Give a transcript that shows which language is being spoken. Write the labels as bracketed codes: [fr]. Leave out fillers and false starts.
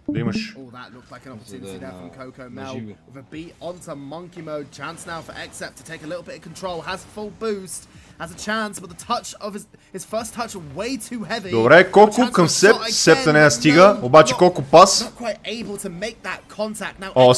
[en] Oh, that looked like an opportunity there from Coco Mel with a beat onto Monkey Mode. Chance now for Except to take a little bit of control. Has full boost. Has a chance, but the touch of his first touch way too heavy. [bg] Добре, Коко към Септа не стига, обаче Коко пас. [en] Not quite able to make that contact now.